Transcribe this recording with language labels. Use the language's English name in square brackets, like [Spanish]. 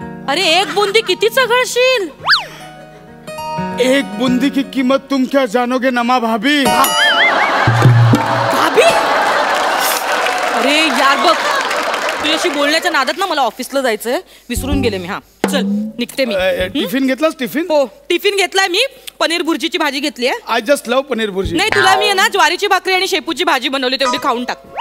[Marathi] अरे एक बुंदी किती चघळशील? [Hindi] एक बुंदी की कीमत तुम क्या जानोगे नमा भाभी. भाभी? [Marathi] अरे यार बघ, तुझ्याशी बोलण्याच्या नादात ना मला ऑफिसला जायचंय, विसरून गेले मी. हा चल निघते मी. टिफिन घेतलास? टिफिन? हो टिफिन घेतलाय मी. पनीर भुर्जीची भाजी घेतली आहे. [English] I just love paneer bhurji. [Marathi] नाही तुला मी आहे ना ज्वारीची भाकरी आणि शेपूची भाजी बनवली, तेवढी खाऊन टाक.